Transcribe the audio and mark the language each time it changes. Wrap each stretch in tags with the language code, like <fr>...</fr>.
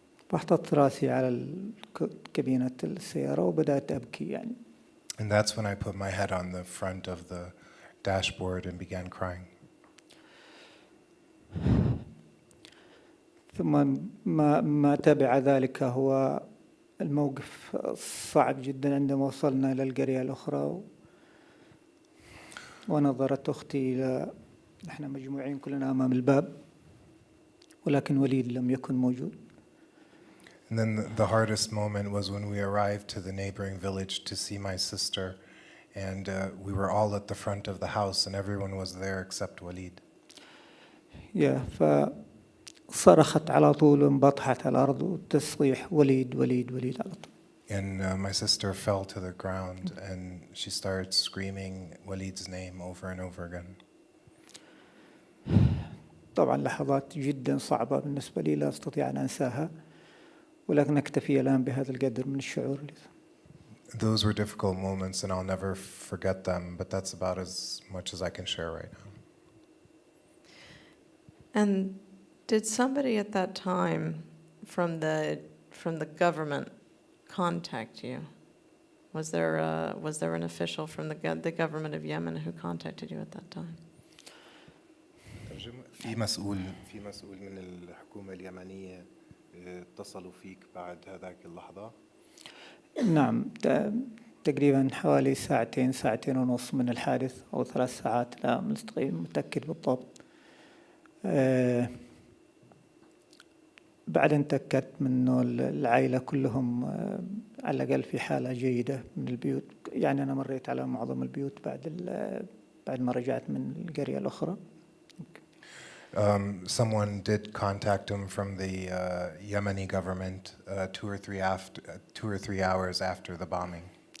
<ar>فحطت راسي على كابينة السيارة وبدأت أبكي يعني.</ar> <en>And that's when I put my head on the front of the dashboard and began crying.</en> <ar>ثم ما تبع ذلك هو الموقف صعب جدا عندما وصلنا إلى القرية الأخرى ونظرت أختي إلى نحن مجموعين كلنا أمام الباب ولكن وليد لم يكن موجود.</ar> <en>And then the hardest moment was when we arrived to the neighboring village to see my sister, and we were all at the front of the house and everyone was there except Walid.</en> <ar>فصرخت على طول وانبطحت على الأرض وتصيح وليد وليد وليد على طول.</ar> <en>And my sister fell to the ground and she started screaming Walid's name over and over again.</en> <ar>طبعا لحظات جدا صعبة بالنسبة لي لا أستطيع أن أنساها، ولكن أكتفي الآن بهذا القدر من الشعور.</ar> <en>Those were difficult moments and I'll never forget them, but that's about as much as I can share right now. And did somebody at that time from the government contact you? Was there an official from the government of Yemen who contacted you at that time?</en> <ar>في مسؤول من الحكومة اليمنية اتصلوا فيك بعد هذاك اللحظة؟ نعم، تقريبا حوالي ساعتين ونص من الحادث أو 3 ساعات، لا متأكد بالضبط. بعد أن تأكدت من أنه العائلة كلهم على الأقل في حالة جيدة من البيوت، يعني أنا مريت على معظم البيوت بعد ما رجعت من القرية الأخرى.</ar> <en>Someone did contact him from the Yemeni government 2 or 3 hours after the bombing.</en>